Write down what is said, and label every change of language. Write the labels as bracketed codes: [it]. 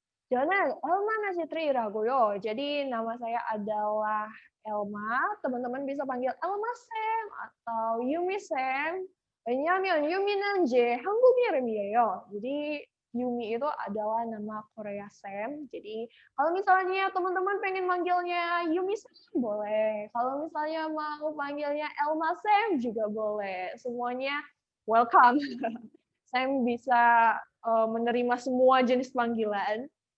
[ko] 저는 Elma Nasitri-ragoyo. [id] Jadi nama saya adalah Elma. Teman-teman bisa panggil Elma Sam atau Yumi Sam. [ko] 왜냐하면 유미는 제 한국 이름이에요. [id] Jadi Yumi itu adalah nama Korea Sam. Jadi kalau misalnya teman-teman pengen manggilnya Yumi Sam boleh. Kalau misalnya mau panggilnya Elma Sam juga boleh. Semuanya welcome. Sam bisa menerima semua jenis panggilan.